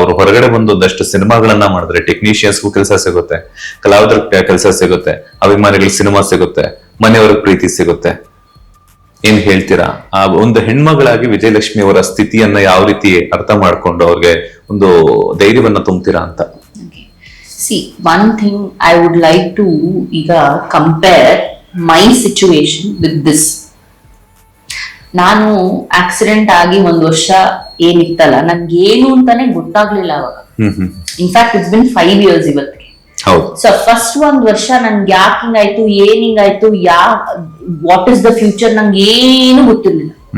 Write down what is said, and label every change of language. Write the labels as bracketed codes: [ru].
[kn] ಅವರು ಹೊರಗಡೆ ಬಂದು ಒಂದಷ್ಟು ಸಿನಿಮಾಗಳನ್ನ ಮಾಡಿದ್ರೆ ಟೆಕ್ನಿಷಿಯನ್ಸ್ಗೂ ಕೆಲಸ ಸಿಗುತ್ತೆ, ಕಲಾವಿದರ ಕೆಲಸ ಸಿಗುತ್ತೆ, ಅಭಿಮಾನಿಗಳಿಗೆ ಸಿನಿಮಾ ಸಿಗುತ್ತೆ, ಮನೆಯವ್ರಿಗೆ ಪ್ರೀತಿ ಸಿಗುತ್ತೆ. ಏನ್ ಹೇಳ್ತೀರಾ? ಆ ಒಂದು ಹೆಣ್ಮಗಳಾಗಿ ವಿಜಯಲಕ್ಷ್ಮಿ ಅವರ ಸ್ಥಿತಿಯನ್ನ ಯಾವ ರೀತಿ ಅರ್ಥ ಮಾಡ್ಕೊಂಡು ಅವ್ರಿಗೆ ಒಂದು ಧೈರ್ಯವನ್ನ ತುಂಬ್ತೀರಾ ಅಂತ? [en] See, one thing I would like to ಈಗ compare my situation with this. [kn] ನಾನು ಆಕ್ಸಿಡೆಂಟ್ ಆಗಿ 1 ವರ್ಷ ಏನಿತ್ತಲ್ಲ, ನನ್ಗೆ ಏನು ಅಂತಾನೆ ಗೊತ್ತಾಗ್ಲಿಲ್ಲ ಅವಾಗ. ಇನ್ಫ್ಯಾಕ್ಟ್ [en] it's been 5 years [kn] ಇವತ್ತಿಗೆ. ಸೊ ಫಸ್ಟ್ 1 ವರ್ಷ ನನ್ಗೆ ಯಾಕೆ ಹಿಂಗಾಯ್ತು, ಏನ್ ಹಿಂಗಾಯ್ತು, [en] what is the future [kn] ನಂಗೆ ಏನು ಗೊತ್ತಿರ್ಲಿಲ್ಲ.